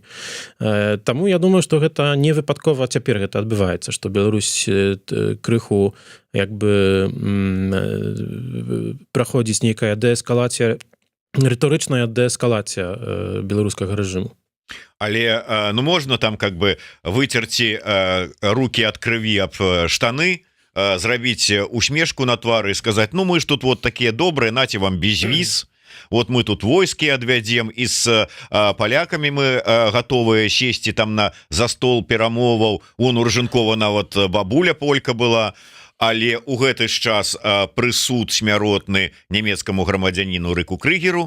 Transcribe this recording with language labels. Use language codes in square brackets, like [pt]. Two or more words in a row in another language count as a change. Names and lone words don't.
[be] Таму я думаю, што гэта не выпадкова цяпер гэта адбываецца, што Беларусь крыху як бы праходзіць нейкая дээскалацыя, рыторычная дээскалацыя беларускага рэжыму. Але ну можна там [ru] как бы [be] выцерці руки ад крыві аб штаны, зрабіць усмешку на твары і сказаць: ну мы ж тут вот такія добрыя, наце вам безвіз, вот мы тут войскі адвядзем, і з палякамі мы гатовыя сесці там за стол перамоваў. У Ружанкова нават бабуля полька была. Але у гэты ж час прысуд смяротны нямецкаму грамадзяніну Рыку Крыгеру.